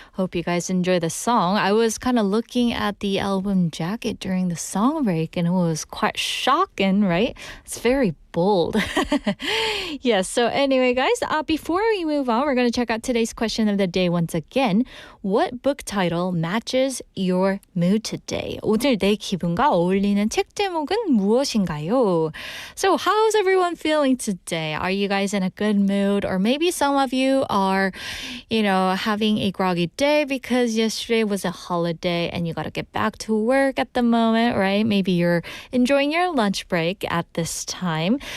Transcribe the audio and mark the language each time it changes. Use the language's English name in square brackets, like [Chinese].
[English] Hope you guys enjoy the song. I was kind of looking at the album jacket during the song break and it was quite shocking, right? It's very bold. Yes, so anyway, guys, before we move on, we're going to check out today's question of the day once again. What book title matches your mood today? [Korean] 오늘 내 기분과 어울리는 책 제목은 무엇인가요? [English] So how's everyone feeling today? Are you guys in a good mood? Or maybe some of you are, having a groggy day because yesterday was a holiday and you got to get back to work at the moment, right? Maybe you're enjoying your lunch break at this time.